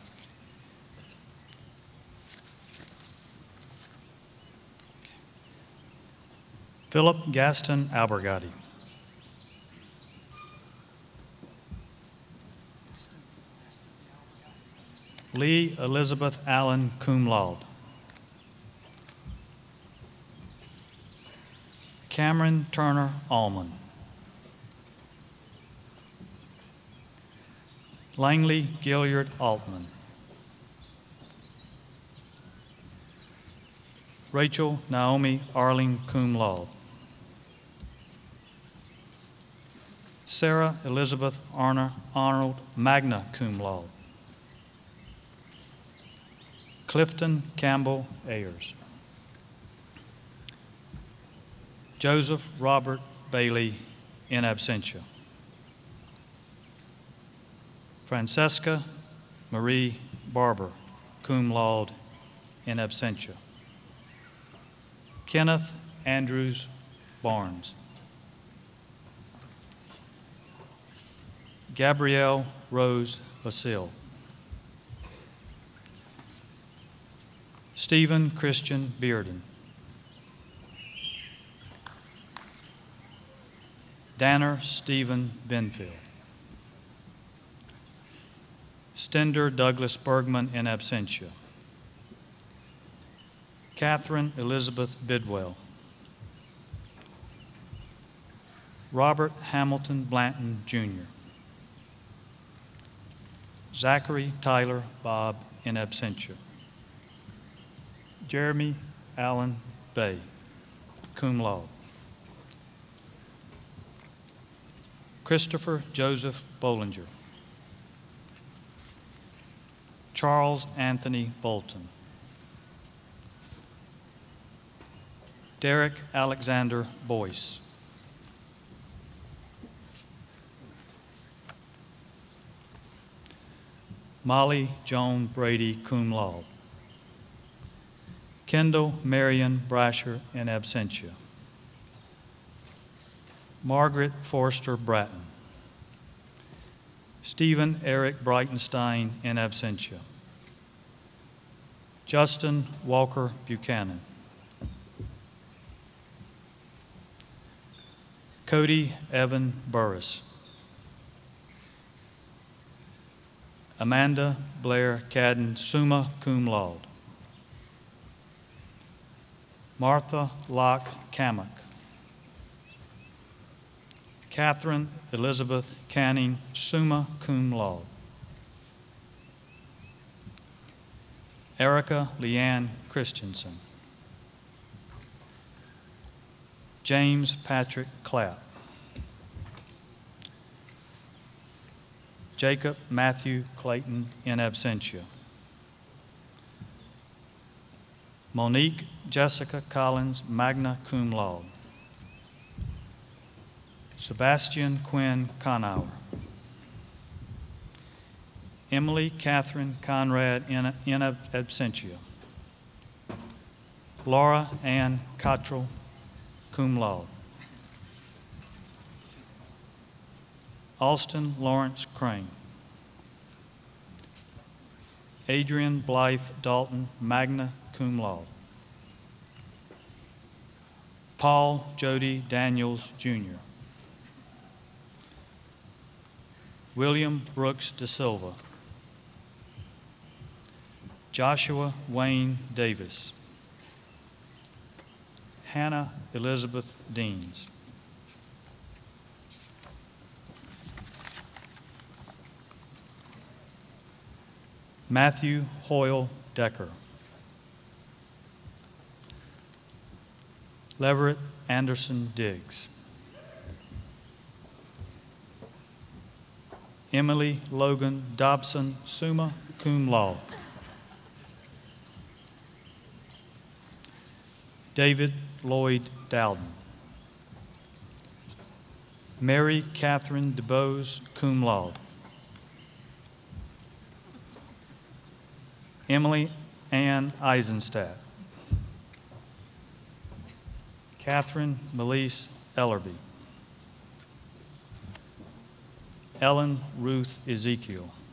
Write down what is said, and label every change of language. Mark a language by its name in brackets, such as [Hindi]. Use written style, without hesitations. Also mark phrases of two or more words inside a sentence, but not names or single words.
[English] Philip Gaston Albergati. Lee Elizabeth Allen, [Latin] cum laude. [English] Cameron Turner Allman. Langley Gilliard Altman. Rachel Naomi Arling, [Latin] cum laude. [English] Sarah Elizabeth Arnold, [Latin] magna cum laude. [English] Clifton Campbell Ayers. Joseph Robert Bailey, [Latin] in absentia. [English] Francesca Marie Barber, [Latin] cum laude, in absentia. [English] Kenneth Andrews Barnes. Gabrielle Rose Basile. Stephen Christian Bearden. Danner Stephen Benfield. Stender Douglas Bergman, [Latin] in absentia. [English] Catherine Elizabeth Bidwell. Robert Hamilton Blanton, Jr. Zachary Tyler Bobb, [Latin] in absentia. [English] Jeremy Allen Bay, [Latin] cum laude. [English] Christopher Joseph Bollinger. Charles Anthony Bolton. Derek Alexander Boyce. Molly Joan Brady, [Latin] cum laude. [English] Kendall Marion Brasher, [Latin] in absentia. [English] Margaret Forster Bratton. Stephen Eric Breitenstein, [Latin] in absentia. [English] Justin Walker Buchanan. Cody Evan Burris. Amanda Blair Cadden, [Latin] summa cum laude. [English] Martha Locke Kamak. Catherine Elizabeth Canning, [Latin] summa cum laude. [English] Erica Leanne Christensen. James Patrick Clapp. Jacob Matthew Clayton, [Latin] in absentia. [English] Monique Jessica Collins, [Latin] magna cum laude. [English] Sebastian Quinn Conauer. Emily Catherine Conrad, [Latin] in absentia. [English] Laura Ann Cottrell, [Latin] cum laude. [English] Austin Lawrence Crane. Adrian Blythe Dalton, [Latin] magna cum laude. [English] Paul Jody Daniels, Jr. William Brooks De Silva. Joshua Wayne Davis. Hannah Elizabeth Deans. Matthew Hoyle Decker. Leverett Anderson Diggs. Emily Logan Dobson, [Latin] summa cum laude. [English] David Lloyd Dowden. Mary Catherine DeBose, [Latin] cum laude. [English] Emily Ann Eisenstadt. Catherine Melise Ellerby. Ellen Ruth Ezekiel.